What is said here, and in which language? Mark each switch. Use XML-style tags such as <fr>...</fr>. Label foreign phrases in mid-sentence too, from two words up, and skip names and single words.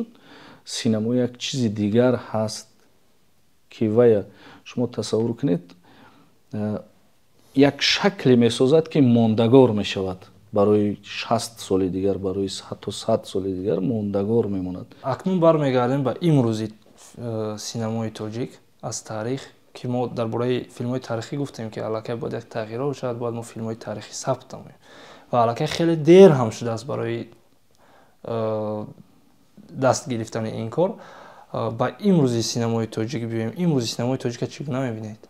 <tg>синемо як чизи дигар ҳаст, ки вая шумо тасаввур кунед, як шакле месозад, ки мондагор мешавад барои 60 соли дигар, барои ҳатто 100 соли дигар мондагор мемонад. акнун бармегардем ба имрӯзи синемои тоҷик аз таърих,</tg> <fa>که ما درباره فیلم‌های تاریخی گفتیم که الکی باید یک تغییرات شاید باید ما فیلم‌های تاریخی ثبت کنیم و الکی خیلی دیر هم شده است برای دست گرفتن این کار. با امروزی سینمای تاجیک بیایم، امروزی سینمای تاجیک چگونه می‌بینید؟</fa>